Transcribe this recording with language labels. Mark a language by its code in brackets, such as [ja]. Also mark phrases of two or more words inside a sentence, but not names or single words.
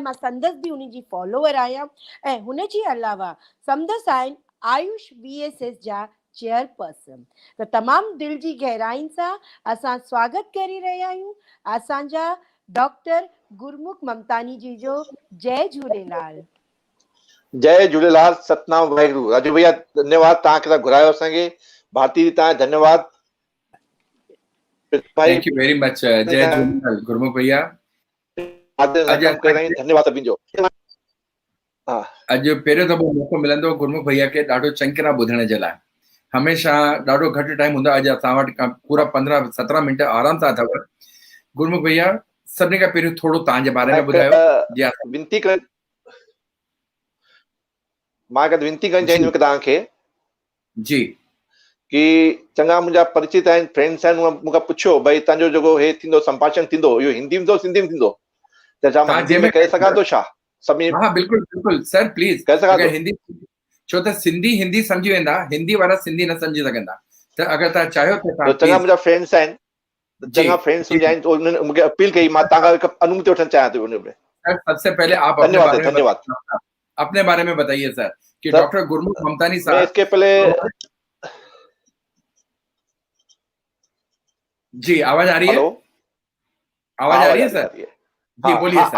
[sd] मां संदसि बि उन जी फॉलोवर आहियां ऐं हुनजे अलावा संदसि आहिनि आयुष VSS जा चेयरपर्सन। त तमामु दिलि जी गहराइनि सां असां स्वागत करे रहिया आहियूं असांजा डॉक्टर गुरमुख ममतानी जी जो। जय झूलेलाल। जय झूलेलाल, सतनाम वाहेगुरु। राजू भैया धन्यवाद, तव्हां के घुरायो असांखे। भारती जी तव्हां धन्यवाद। [en] Thank you very much. जय झूलेलाल गुरमुख भैया। [sd] धन्यवाद सभिनि जो। अॼु पहिरियों दफ़ो मौक़ो मिलंदो गुरमुख भैया खे ॾाढो चङी तरह ॿुधण जे लाइ। हमेशह ॾाढो घटि टाइम हूंदो आहे, अॼु असां वटि पूरा 15-17 मिंट आराम सां अथव। गुरमुख भैया सभिनी खां पहिरियों थोरो तव्हांजे बारे में ॿुधायो। विनती करण मां विनती करणु चाहींदुमि तव्हांखे जी कि चङा मुंहिंजा परिचित आहिनि, फ्रेंड्स आहिनि, मूंखां पुछियो भई तव्हांजो जेको हे थींदो संभाषण थींदो इहो हिंदी में थींदो सिंधी में थींदो, त छा मां हिंदी में करे सघां थो छा? हाँ बिल्कुलु बिल्कुलु सर प्लीज। अगर हिंदी छो त सिंधी हिंदी सम्झी वेंदा, हिंदी वारा सिंधी न सम्झी सघंदा, त अगर तव्हां चाहियो त चङा मुंहिंजा फ्रेंड्स आहिनि, चङा फ्रेंड्स मुंहिंजा आहिनि, उन्हनि मूंखे अपील कई, मां तव्हां खां हिकु अनुमति वठणु चाहियां थो। [hi] सबसे पहले आप अपने बारे में बताइए सर कि डॉक्टर गुरमुख ममतानी साहब। इसके पहले जी आवाज आ रही है? आवाज आ रही है सर? जी बोलिए सर।